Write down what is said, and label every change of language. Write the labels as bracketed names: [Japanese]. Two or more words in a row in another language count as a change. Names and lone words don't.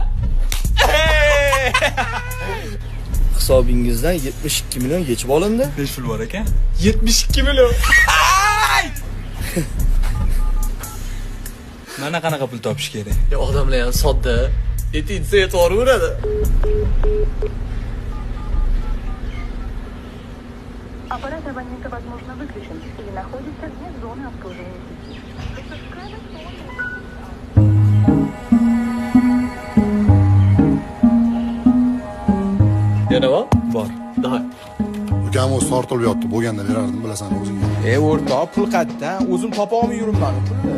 [Uzbek] Hisobingizdan 72 million yechib olindi. 5 pul bor ekan. 72 million. Mana qanaqa pul topish kerak? Ya odamlar ham sodda. Yetinsa yetaveradi. [Russian] Аппарат абонента возможно выключен или находится вне зоны обслуживания сети. [Uzbek] Yana bor? Bor. Davay. Ukam o'zi tortilib yotdi, bo'lganda berardim, bilasan o'zingga. O'rtoq, pul qayerda? O'zim topa olmay yuribman pulni.